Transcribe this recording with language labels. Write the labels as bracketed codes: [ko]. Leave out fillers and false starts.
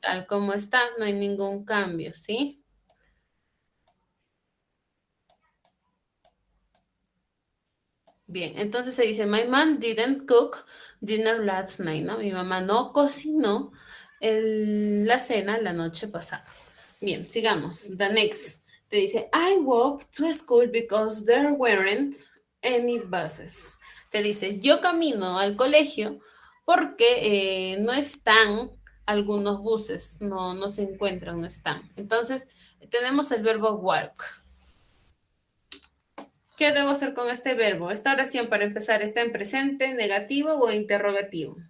[es] Tal como está, no hay ningún cambio, ¿sí? Bien, entonces se dice, [en] my mom didn't cook dinner last night, [es] ¿no? Mi mamá no cocinó la cena la noche pasada. Bien, sigamos. [en] The next. [es] Te dice, [en] I walked to school because there weren't any buses. [es] Te dice, yo camino al colegio porque no están algunos buses, no se encuentran, no están. Entonces, tenemos el verbo walk. ¿Qué debo hacer con este verbo? Esta oración, para empezar, ¿está en presente, negativo o interrogativo?